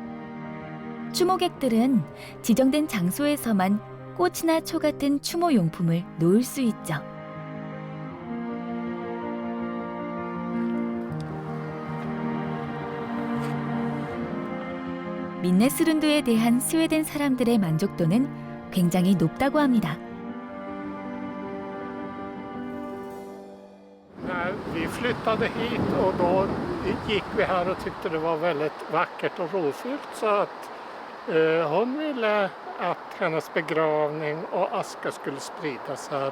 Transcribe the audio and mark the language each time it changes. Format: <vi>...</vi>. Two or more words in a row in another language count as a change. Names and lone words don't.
<ko>추모객들은 지정된 장소에서만 꽃이나 초 같은 추모 용품을 놓을 수 있죠. 민네스룬드에 대한 스웨덴 사람들의 만족도는 굉장히 높다고 합니다.</ko> <sv>När vi flyttade hit och då gick vi här och tyckte det var väldigt vackert och rofyllt så att hon ville att hennes begravning och aska skulle spridas här.</sv>